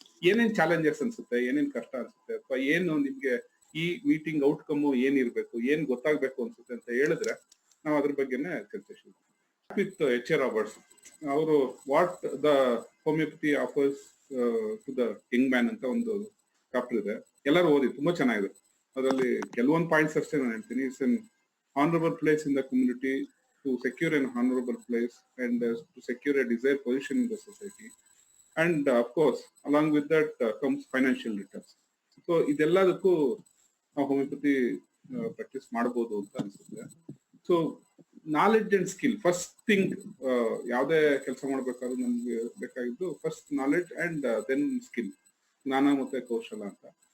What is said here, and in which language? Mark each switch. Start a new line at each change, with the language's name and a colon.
Kannada: ಏನೇನ್ ಚಾಲೆಂಜಸ್ ಅನ್ಸುತ್ತೆ, ಏನೇನ್ ಕಷ್ಟ ಅನ್ಸುತ್ತೆ, ಅಥವಾ ಏನು ನಿಮ್ಗೆ ಈ ಮೀಟಿಂಗ್ ಔಟ್ಕಮ್ ಏನಿರ್ಬೇಕು, ಏನ್ ಗೊತ್ತಾಗ್ಬೇಕು ಅನ್ಸುತ್ತೆ ಅಂತ ಹೇಳಿದ್ರೆ ನಾವು ಅದ್ರ ಬಗ್ಗೆನೆ ಚರ್ಚೆ ಶುರು ವಿತ್ ಎಚ್ ಎ ರಾಬರ್ಟ್ಸ್. ಅವರು what the homeopathy offers to the Young man ಅಂತ ಒಂದು ಚಾಪ್ಟರ್ ಇದೆ, ಎಲ್ಲರೂ ಓದಿ, ತುಂಬಾ ಚೆನ್ನಾಗಿದೆ. ಅದರಲ್ಲಿ ಕೆಲವೊಂದು ಪಾಯಿಂಟ್ಸ್ ಅಷ್ಟೇ ನಾನು ಹೇಳ್ತೀನಿ.
English: It's an honorable place in the community to secure an honorable place and to secure a desired position in the society, and of course along with that comes financial returns.
Kannada: So ಇದೆಲ್ಲದಕ್ಕೂ ನಾವು homeopathy practice ಮಾಡಬಹುದು ಅಂತ ಅನ್ಸುತ್ತೆ. So knowledge and skill, first thing, ಯಾವುದೇ ಕೆಲಸ ಮಾಡ್ಬೇಕಾದ್ರೂ ನಮ್ಗೆ ಬೇಕಾಗಿದ್ದು first knowledge and then skill, ಜ್ಞಾನ ಮತ್ತೆ ಕೌಶಲ ಅಂತ.